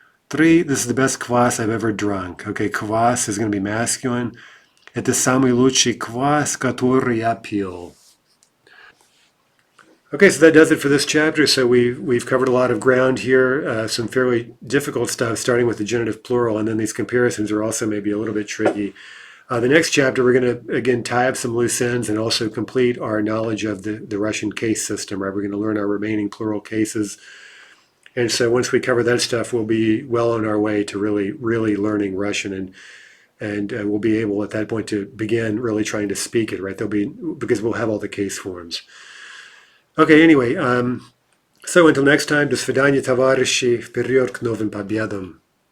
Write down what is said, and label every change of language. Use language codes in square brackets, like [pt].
[en] 3, this is the best kvass I've ever drunk. Okay, kvass is going to be masculine. [ru] Это самый лучший квас, который я пил. [en] Okay, so that does it for this chapter. So we've covered a lot of ground here, some fairly difficult stuff, starting with the genitive plural, and then these comparisons are also maybe a little bit tricky. The next chapter, we're going to, again, tie up some loose ends and also complete our knowledge of the Russian case system, right? We're going to learn our remaining plural cases. And so once we cover that stuff, we'll be well on our way to really learning Russian, and we'll be able at that point to begin really trying to speak it, right? Because we'll have all the case forms. Okay, anyway, so until next time, [ru] до свидания, товарищи, вперед к новым победам.